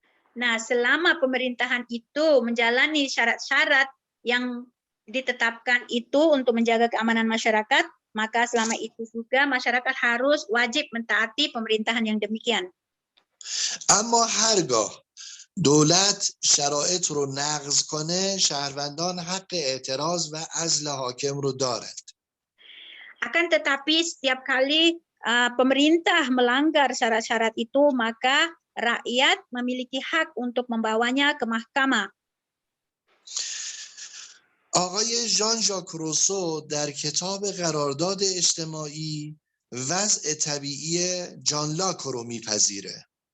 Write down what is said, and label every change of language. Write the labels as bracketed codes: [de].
[id] Nah, selama pemerintahan itu menjalani syarat-syarat yang ditetapkan itu untuk menjaga keamanan masyarakat, maka selama itu juga masyarakat harus wajib mentaati pemerintahan yang demikian. [fa] اما هرگاه دولت شرایط رو نقض کنه، شهروندان حق اعتراض و عزل حاکم رو دارند. [id] Akan tetapi setiap kali pemerintah melanggar syarat-syarat itu, maka rakyat memiliki hak untuk membawanya ke mahkamah. [fa] آقای ژان ژاک روسو در کتاب قرارداد اجتماعی وضع طبیعی جان لاک رو میپذیره.